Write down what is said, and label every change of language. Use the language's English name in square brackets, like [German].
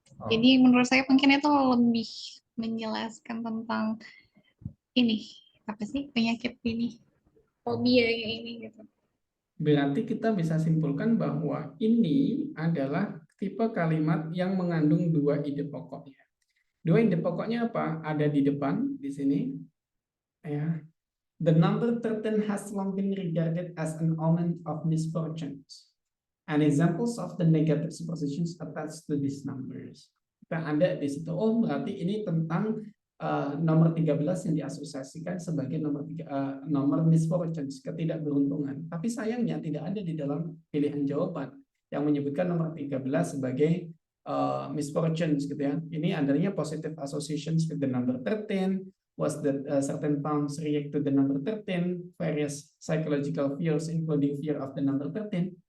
[Indonesian] Jadi menurut saya mungkin itu lebih menjelaskan tentang ini, apa sih penyakit ini, fobia ini gitu. Berarti kita bisa simpulkan bahwa ini adalah tipe kalimat yang mengandung 2 ide pokoknya. 2 ide pokoknya apa? Ada di depan di sini. Ya. [English] The number 13 has long been regarded as an omen of misfortunes. And examples of the negative superstitions attached to these numbers. [Indonesian] Kita ada di situ. Oh, berarti ini tentang nomor 13 yang diasosiasikan sebagai nomor misfortunes, ketidakberuntungan. Tapi sayangnya tidak ada di dalam pilihan jawaban yang menyebutkan nomor 13 sebagai misfortunes gitu ya. Ini adanya [English] positive associations with the number 13, was that certain towns react to the number 13, various psychological fears including fear of the number 13.